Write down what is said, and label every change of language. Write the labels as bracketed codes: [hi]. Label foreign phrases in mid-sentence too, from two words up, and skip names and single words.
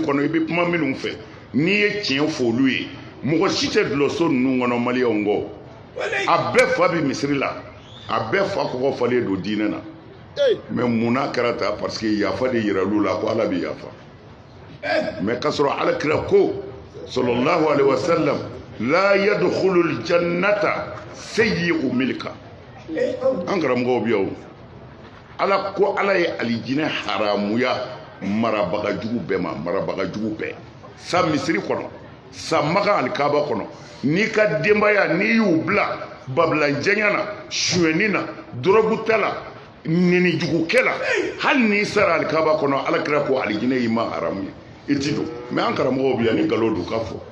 [bm] kɔnɔ i bɛ kuma minnu fɛ n'i ye tiɲɛ fɔ olu ye mɔgɔ si tɛ dulɔso ninnu kɔnɔ maliyɛnw kɔ a bɛɛ fa bɛ misiri la a bɛɛ fa kɔgɔ falen don diinɛ na mɛ munna kɛra ta [fr] parce que [bm] yafa de yira olu la ko ala bɛ yafa mɛ k'a sɔrɔ ala kira ko [ar] صلى الله عليه وسلم لا يدخل الجنة سيء الملكة [bm] an karamɔgɔw bɛ yan ala ko ala ye alijinɛ haramuya marabagajugu bɛɛ ma marabagajugu bɛɛ sa misiri kɔnɔ sa makan alikaba kɔnɔ n'i ka denbaya n'i y'u bila babilanjɛnya na suɲɛni na dɔrɔgutɛ la nenijugukɛ la hali n'i sara alikaba kɔnɔ ala kira ko alijinɛ y'i ma haramu ye i ti don mɛ an karamɔgɔw bɛ yan ni nkalon don ka fɔ